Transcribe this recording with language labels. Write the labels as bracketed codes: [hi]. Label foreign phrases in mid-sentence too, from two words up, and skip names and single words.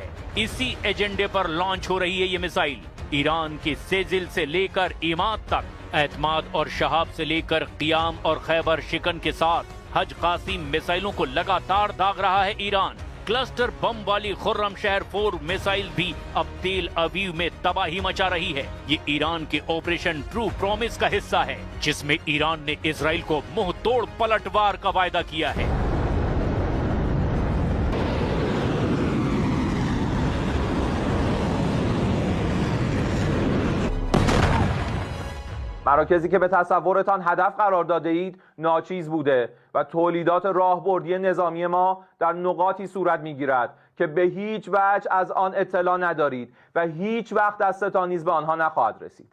[hi] इसी एजेंडे पर लॉन्च हो रही है ये मिसाइल। ईरान की सेजिल से लेकर इमाद तक, एतमाद और शहाब से लेकर क़ियाम और खैबर शिकन के साथ हज कासिम मिसाइलों को लगातार दाग रहा है ईरान। [en] cluster bomb [hi] वाली खुर्रम शहर 4 मिसाइल भी अब तेल अवीव में तबाही मचा रही है। ये ईरान के ऑपरेशन ट्रू प्रॉमिस का हिस्सा है, जिसमें ईरान ने इजराइल को मुंह तोड़ पलटवार का वायदा किया है। [fa] مراکزی که به تصورتان هدف قرار داده اید ناچیز بوده و تولیدات راهبردی نظامی ما در نقاطی صورت میگیرد که به هیچ وجه از آن اطلاع ندارید و هیچ وقت دستتان نیز به آنها نخواهد رسید.